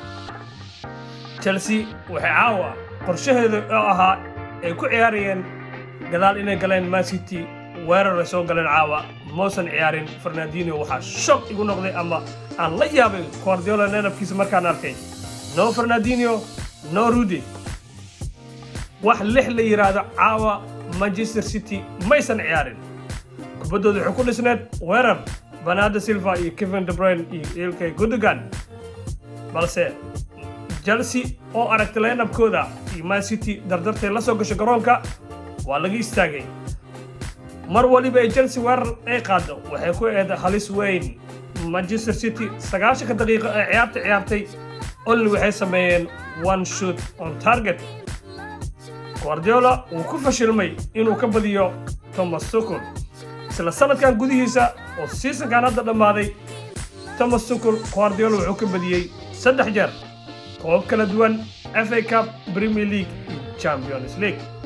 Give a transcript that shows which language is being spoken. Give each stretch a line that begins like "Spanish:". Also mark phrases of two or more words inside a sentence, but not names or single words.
Somali: Chelsea waxay caawa qorshaheedu ahaa ay ku ciyaarayeen gadaal inay galeen Man City weerar ay soo galeen caawa moosan ciyaarin Fernandinho waxaa shock igu noqday ama aan la yaabay Guardiola nafkiisa markaan arkay no Fernandinho no Rudy wax lix la yiraahdo caawa Manchester City maysan ciyaarin kubadooda wuxuu ku dhisneed weerar Bernardo Silva iyo Kevin De Bruyne iyo Ilkay Gundogan balse Chelsea oo aragtay line-up-kooda iyo Man City dardartay la soo gashay garoonka waa laga istaagay mar waliba ay Chelsea weerar ay qaado waxay ku eeday halis weyn Manchester City 90 daqiiqo ay ciyaartay only waxay sameeyeen
English: one shot on target
Somali: Guardiola uu ku fashilmay inuu ka badiyo Thomas Tuchel isla sanadkan gudihiisa oo seasonkan hadda dhamaaday Thomas Tuchel Guardiola wuxuu ka badiyay 3 jeer koob kala duwan FA Cup Premier League iyo Champions League